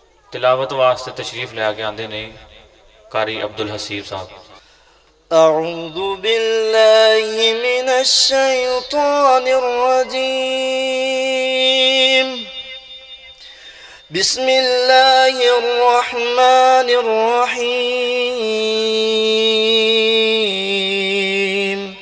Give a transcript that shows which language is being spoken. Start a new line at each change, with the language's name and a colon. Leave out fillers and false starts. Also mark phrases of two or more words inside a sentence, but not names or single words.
Punjabi: ਤਿਲਾਵਤ ਵਾਸਤੇ ਤਸ਼ਰੀਫ਼ ਲੈਕੇ ਆਂਦੇ ਨੇ ਕਾਰੀ ਅਬਦੁਲ ਹਸੀਬ ਸਾਹਬ।
Arabic: أعوذ بالله من الشيطان الرجيم. بسم الله الرحمن الرحيم.